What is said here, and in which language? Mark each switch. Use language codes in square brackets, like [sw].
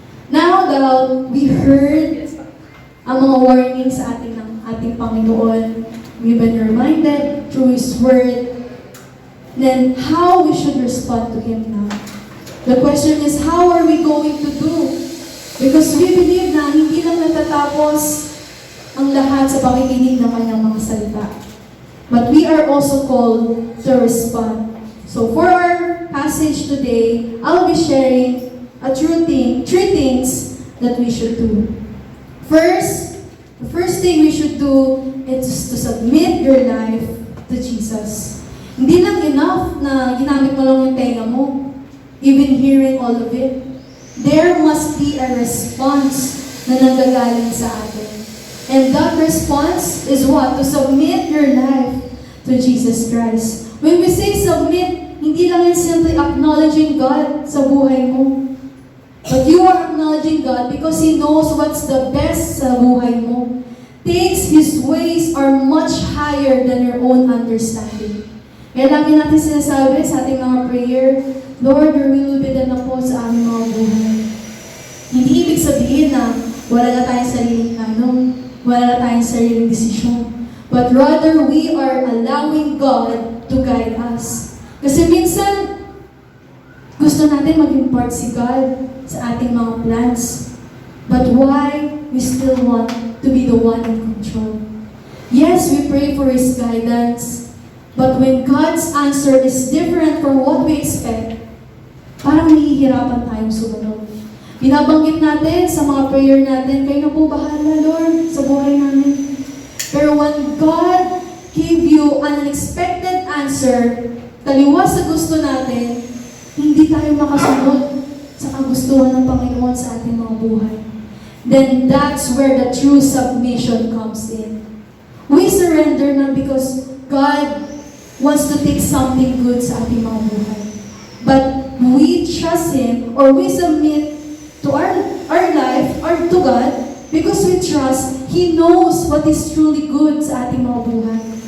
[en] Now that we heard [tl] ang mga warnings sa ating Panginoon, [en] we've been reminded through His Word, then how we should respond to Him now. The question is, how are we going to do? Because we believe [tl] na hindi lang natatapos ang lahat sa pakikinig ng Kanyang mga salita. [en] But we are also called to respond. So for our passage today, I'll be sharing three things that we should do. First, the first thing we should do is to submit your life to Jesus. [tl] Hindi lang enough na ginamit mo lang yung tenga mo, [en] even hearing all of it. There must be a response [tl] na nanggagaling sa atin. [en] And that response is what? To submit your life to Jesus Christ. When we say submit, [tl] hindi lang yan [en] simply acknowledging God [tl] sa buhay mo. [en] But you are acknowledging God because He knows what's the best [tl] sa buhay mo. [en] Thinks His ways are much higher than your own understanding. [tl] Kaya lagi natin sinasabi sa ating mga prayer, Lord, [en] your will be done [tl] na po sa aming mga buhay. Hindi ibig sabihin na wala na tayong sariling wala na tayong sariling desisyon. [en] But rather, we are allowing God to guide us. [tl] Kasi minsan, gusto natin maging part si God sa ating mga plans. [en] But why we still want to be the one in control? Yes, we pray for His guidance. But when God's answer is different from what we expect, [tl] parang nahihirapan tayong sumunod. Binabanggit natin sa mga prayer natin, kayo na po bahala, Lord, sa buhay namin. Pero [en] when God gave you an unexpected answer, [tl] taliwas sa gusto natin, hindi tayo makasunod sa kagustuhan ng Panginoon sa ating mga buhay. [en] Then that's where the true submission comes in. We surrender not because God wants to take something good [tl] sa ating mga buhay. [en] But we trust Him or we submit to our life or to God because we trust He knows what is truly good [tl] sa ating mga buhay.